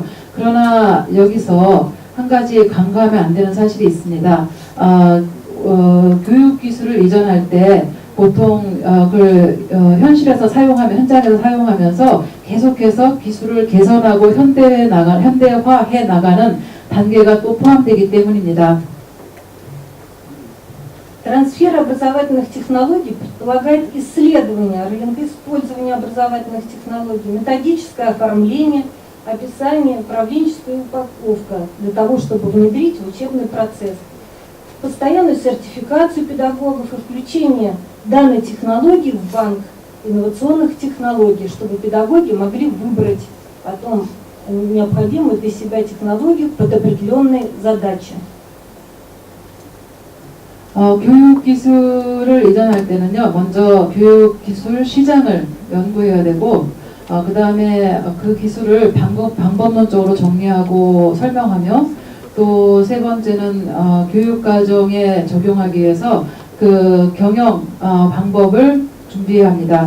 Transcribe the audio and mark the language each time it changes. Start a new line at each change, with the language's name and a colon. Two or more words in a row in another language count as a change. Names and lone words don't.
Korean: 그러나 여기서 한 가지 간과하면 안 되는 사실이 있습니다. 교육기술을 이전할 때 보통 현실에서 현장에서 사용하면서 계속해서 기술을 개선하고 현대화해 나가는 단계가 또 포함되기 때문입니다.
Russian: Трансфер образовательных технологий предполагает исследование рынка использования образовательных технологий, методическое оформление, описание, управленческая упаковка для того, чтобы внедрить в учебный процесс, постоянную сертификацию педагогов и включение данной технологии в банк инновационных технологий, чтобы педагоги могли выбрать потом необходимую для себя технологию под определенные задачи.
Korean: 교육 기술을 이전할 때는요, 먼저 교육 기술 시장을 연구해야 되고, 그 다음에 그 기술을 방법론적으로 정리하고 설명하며, 또 세 번째는 교육 과정에 적용하기 위해서 그 경영 방법을 준비해야 합니다.